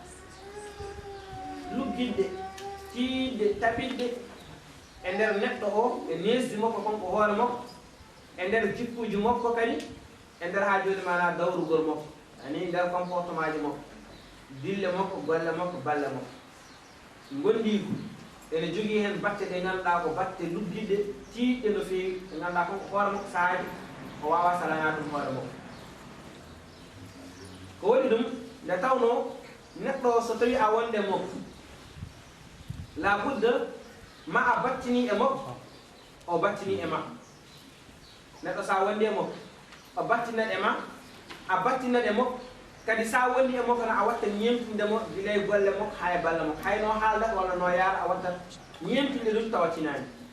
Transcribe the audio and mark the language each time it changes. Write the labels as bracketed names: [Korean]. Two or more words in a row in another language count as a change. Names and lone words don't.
[Fula] luggidde tiidde taɓidde e nder neɗɗo o e nesdi makko konko hoore makko e nder jikkuji makko kadi e nder ha joni mana dawrugol makko ani nder comportement ji makko dille makko golle makko balle makko gondigu ene jogii hen batte ɗe ganduɗa ko batte luggidde tiiɗɗe no feewi ɗe ganduɗa konko hoore makko saaji o wawa salana ɗum hoore makko ko waɗi ɗum nde tawno neɗɗo o so tawi a wonde makko la budda ma a battini e makko o battini e ma neɗɗo sa wondi e makko o battinat e ma a battinat e makko kadi sa wondi e makko no a watta ñemtindemo gilay golle makko ha e balle makko hayno haaldat walla no yaara a wattat ñemtinde ɗum tawattinani